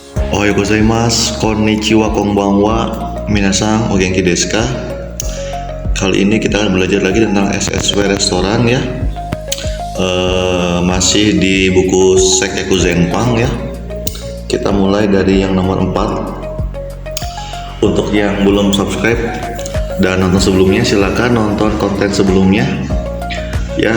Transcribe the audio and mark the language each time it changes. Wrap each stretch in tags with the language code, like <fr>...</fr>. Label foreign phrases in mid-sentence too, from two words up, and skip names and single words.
<ja>おはようございます、こんにちは、こんばんは、皆さん、お元気ですか?</ja> <id>Kali ini kita akan belajar lagi tentang SSW restoran ya. Masih di buku Sekeku Zenpang ya. Kita mulai dari yang nomor 4. Untuk yang belum subscribe dan nonton sebelumnya, silakan nonton konten sebelumnya ya.</id>